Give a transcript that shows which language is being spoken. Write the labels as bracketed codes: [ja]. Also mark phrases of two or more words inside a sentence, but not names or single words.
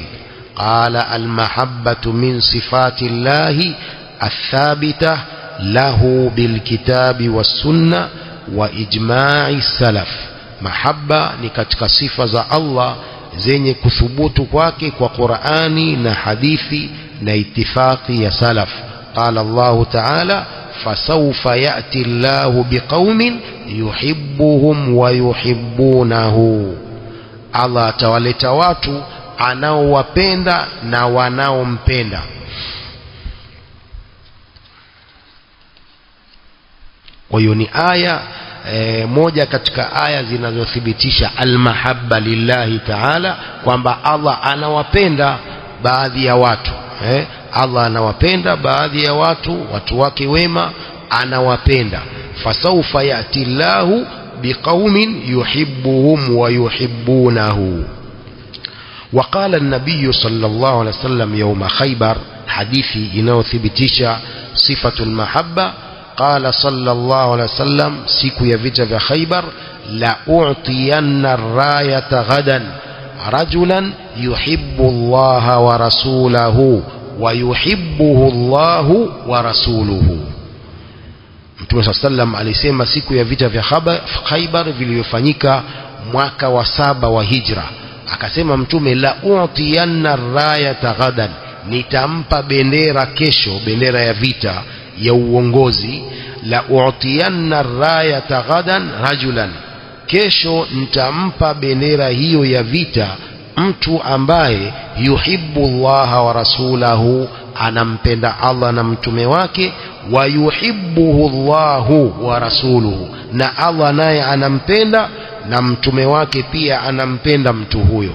[ar] قال المحبة من صفات الله الثابتة له بالكتاب والسنة وإجماع السلف. [sw] Mahabba ni katika sifa za Allah zenye kuthubutu kwake kwa Qur'ani na hadithi na itifaki ya salaf. [ar] قال الله تعالى فسوف يأتي الله بقوم يحبهم ويحبونه, [sw] Allah atawaleta watu anaowapenda na wanaompenda. Kwa hiyo ni aya moja katika aya zinazothibitisha [ar] المحبة لله تعالى, [sw] kwamba Allah anawapenda baadhi ya watu. Allah anawapenda baadhi ya watu wake wema anawapenda. [ar] فسوف يأتي الله بقوم يحبهم ويحبونه. وقال النبي صلى الله عليه وسلم يوم خيبر، حديثي inaothibitisha صفة المحبة، قال صلى الله عليه وسلم [sw] siku ya vita vya Khaybar: [ar] لأعطين الراية غدا رجلا يحب الله ورسوله ويحبه الله ورسوله. [sw] Mtume [ar] صلى الله عليه وسلم [sw] alisema siku ya vita vya Khaybar vilivyofanyika mwaka wa 7 wa hijra, akasema Mtume: [ar] لأعطين الراية غدا, [sw] nitampa bendera kesho, bendera ya vita ya uongozi. [ar] لأعطين الراية غدا رجلا, [sw] kesho nitampa bendera hiyo ya vita mtu ambaye [ar] يحب الله ورسوله, [sw] anampenda Allah na mtume wake, [ar] ويحبه الله ورسوله, [sw] na Allah naye anampenda na mtume wake pia anampenda mtu huyo.